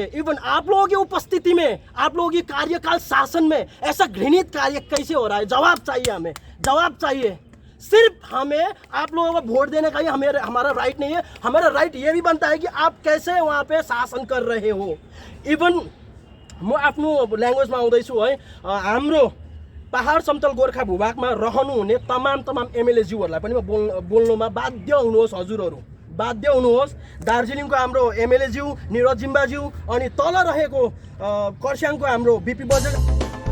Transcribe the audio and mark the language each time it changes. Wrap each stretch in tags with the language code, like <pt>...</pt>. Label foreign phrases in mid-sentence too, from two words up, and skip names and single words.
<hi>इवन आप लोगों की उपस्थिति में, आप लोगों की कार्यकाल शासन में ऐसा घृणित कार्य कैसे हो रहा है, जवाब चाहिए, हमें जवाब चाहिए। सिर्फ हमें आप लोगों को वोट देने का ही हमारा राइट नहीं है, हमारा राइट ये भी बनता है कि आप कैसे वहाँ पे शासन कर रहे हो।</hi> <ne>इवन म आफ्नो ल्याङ्ग्वेजमा आउँदैछु है, हाम्रो पहाड समतल गोर्खा भूभागमा रहनुहुने तमाम एमएलएज्यूहरूलाई पनि म बोल्नुमा बाध्य हुनुहोस्। हजुरहरू बाध्य हुनुहोस्। दार्जिलिङको हाम्रो एमएलएज्यू निरज जिम्बाज्यू अनि तल रहेको खरसाङको हाम्रो बिपी बजेट</ne>